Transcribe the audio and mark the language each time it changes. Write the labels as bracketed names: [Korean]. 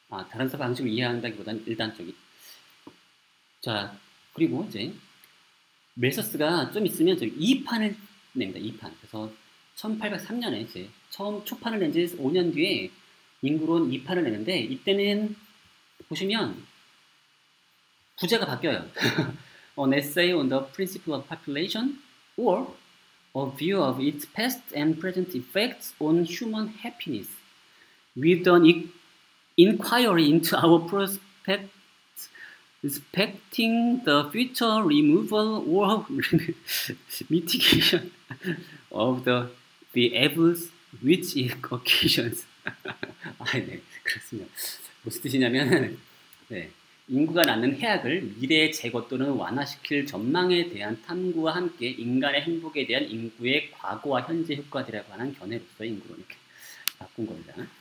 [Korean] 다른 방식으로 이해한다기보다는 일단 저기. 자, 그리고 이제 멜서스가 좀 있으면 저기 2판을 냅니다. 2판. 그래서 1803년에 이제 처음 초판을 낸 지 5년 뒤에 인구론 2판을 내는데, 이때는 보시면 부제가 바뀌어요. [English] An essay on the principle of population or a view of its past and present effects on human happiness with an inquiry into our prospects respecting the future removal or mitigation of the evils which it occasions. [Korean] 네, 그렇습니다. 무슨 뜻이냐면, 네, 인구가 낳는 해악을 미래의 제거 또는 완화시킬 전망에 대한 탐구와 함께 인간의 행복에 대한 인구의 과거와 현재 효과들에 관한 견해로서 인구로 이렇게 바꾼 겁니다.